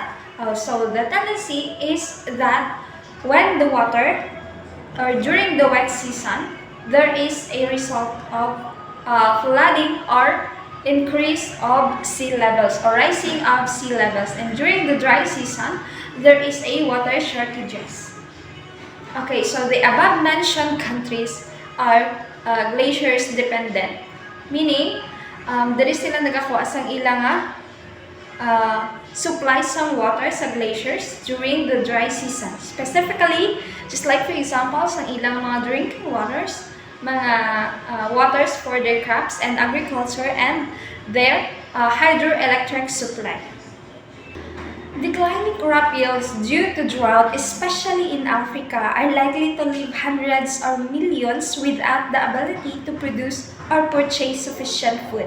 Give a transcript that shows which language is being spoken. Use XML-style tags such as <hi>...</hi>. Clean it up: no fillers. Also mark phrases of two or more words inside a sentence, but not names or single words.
<en>So the tendency is that when the water or during the wet season, there is a result of flooding or increase of sea levels or rising of sea levels, and during the dry season there is a water shortages. Okay, so the above mentioned countries are glaciers dependent, meaning</en> <hil>diri sila nagakuha sang ilang</hil> <en>supply some water sa glaciers during the dry season. Specifically, just like for example,</en> <hil>sa ilang mga</hil> <en>drinking waters, mga waters for their crops and agriculture, and their hydroelectric supply. Declining crop yields due to drought, especially in Africa, are likely to leave hundreds or millions without the ability to produce or purchase sufficient food.</en>